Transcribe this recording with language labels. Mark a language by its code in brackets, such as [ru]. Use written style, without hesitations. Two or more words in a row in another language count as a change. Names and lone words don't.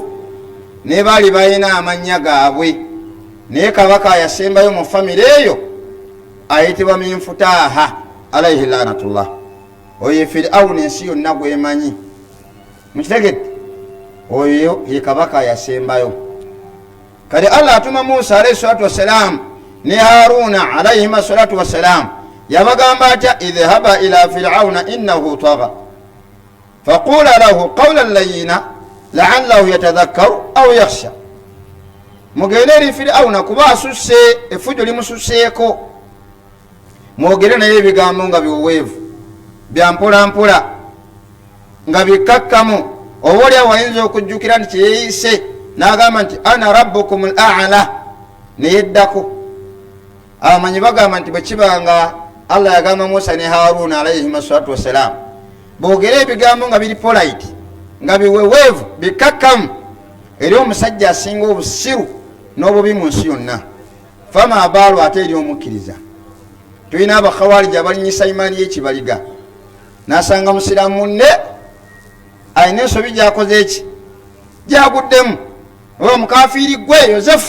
[lg] Naye baali balina amannya gaabwe. Naye kabaka ayasembayo mu famire eyo ayitibwa min futaha [ar] عليه لعنة الله. [lg] Oyo Firauni ensi yonna gwemanyi. Mukitegedde oyo ye kabaka yasembayo. Kale Allah atuma Musa [ar] عليه الصلاة والسلام ne Haruna عليه الصلاة والسلام [lg] yabagamba atya [ar] اذهبا إلى فرعون إنه طغى فقولا له قولا لينا لعله يتذكر أو يخشى. [lg] Mugende eri Firauna kuba asusse effujo limususseeko, mwogere naye ebigambo nga biweweevu bya mpola mpola nga bikakkamu. Oba oli awayinza okujjukira nti yeeyise n'agamba nti [ar] أنا ربكم الأعلى [lg] ne yeddako. Abamanyi bagamba nti bwe kibanga Allah yagamba Musa ne Haruna [ar] عليه الصلاة والسلام [lg] boogere ebigambo nga biri polite nga biweweevu bikakkamu eri omusajja asinga obusiru n'obubi mu nsi yonna. Fama abaalu ate eri omukkiriza. Tulina abakhawarija abalinyisa imaani y'ekibaliga n'asanga musiraamu munne ayina ensobi gyakoze eki gyaguddemu oba mukafiiri gwe Yozefu.